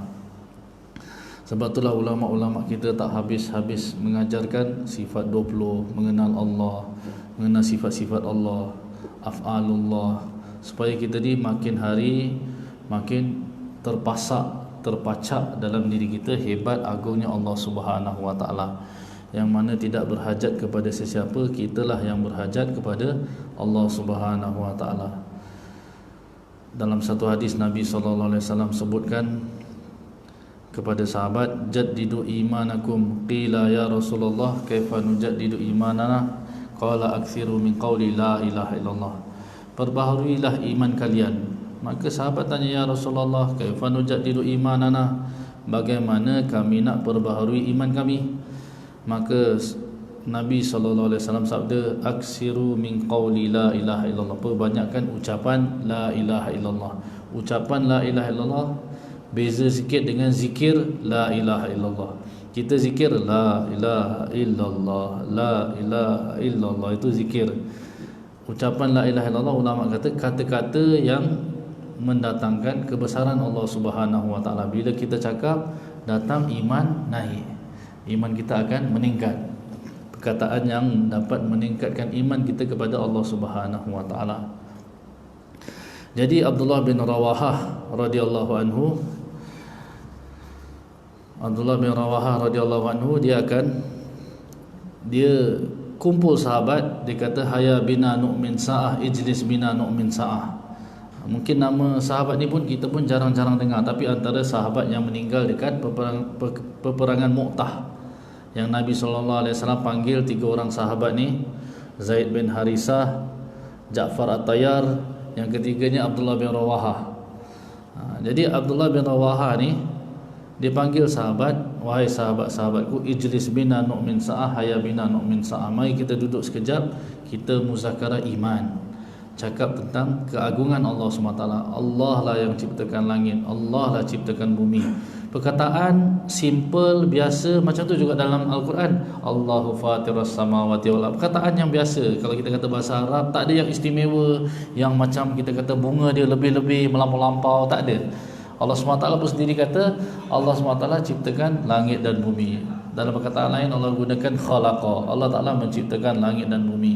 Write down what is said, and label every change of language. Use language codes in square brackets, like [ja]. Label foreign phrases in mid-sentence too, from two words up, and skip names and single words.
[ms] Sebab itulah ulama-ulama kita tak habis-habis mengajarkan sifat 20, mengenal Allah, mengenal sifat-sifat Allah, af'alullah, supaya kita ni makin hari makin terpacak dalam diri kita hebat agungnya Allah [ar] سبحانه وتعالى, [ms] yang mana tidak berhajat kepada sesiapa, kitalah yang berhajat kepada Allah [ar] سبحانه وتعالى. [ms] Dalam satu hadis Nabi [ar] صلى الله عليه وسلم [ms] sebutkan kepada sahabat, [ar] جددوا إيمانكم. قيل يا رسول الله كيف نجدد إيماننا? قال أكثروا من قول لا إله إلا الله. [ms] Perbaharuilah iman kalian. Maka sahabat tanya, [ar] يا رسول الله كيف نجدد إيماننا? [ms] Bagaimana kami nak perbaharui iman kami? Maka Nabi SAW sabda, [ar] أكثروا من قول لا إله إلا الله. [ms] Perbanyakkan ucapan [ar] لا إله إلا الله. [ms] Ucapan [ar] لا إله إلا الله [ms] beza sikit dengan zikir [ar] لا إله إلا الله. [ms] Kita zikir [ar] لا إله إلا الله، لا إله إلا الله, [ms] itu zikir. [ar] Ucapan لا إله إلا الله, [ms] ulama kata kata-kata yang mendatangkan kebesaran Allah [ar] سبحانه وتعالى. [ms] Bila kita cakap, datang iman naik, iman kita akan meningkat. perkataan yang dapat meningkatkan iman kita kepada Allah [ar] سبحانه وتعالى. [ms] Jadi Abdullah bin Rawahah [ar] رضي الله عنه [ms] dia kumpul sahabat, dia kata [ar] هيا بنا نؤمن ساعة، اجلس بنا نؤمن ساعة. [ms] Mungkin nama sahabat ni pun kita pun jarang-jarang dengar, tapi antara sahabat yang meninggal dekat peperangan Mu'tah, yang Nabi SAW panggil 3 orang sahabat ni, Zaid bin Harisah, Ja'far At-Tayyar, yang ketiganya Abdullah bin Rawahah. Jadi Abdullah bin Rawahah ni dia panggil sahabat, wahai sahabat-sahabatku, [ar] اجلس بنا نؤمن ساعة، هيا بنا نؤمن ساعة. [ms] Mari kita duduk sekejap, kita muzakarah iman, cakap tentang keagungan Allah SWT. Allah lah yang ciptakan langit, Allah lah ciptakan bumi. Perkataan simple, biasa, macam tu juga dalam Al-Quran, [ar] الله فاطر السماوات والأرض. [ms] Perkataan yang biasa. Kalau kita kata bahasa Arab, tak ada yang istimewa, yang macam kita kata bunga dia lebih-lebih, melampau-lampau, tak ada. Allah SWT pun sendiri kata, Allah SWT ciptakan langit dan bumi. Dalam perkataan lain Allah gunakan khalaqa, Allah Ta'ala menciptakan langit dan bumi.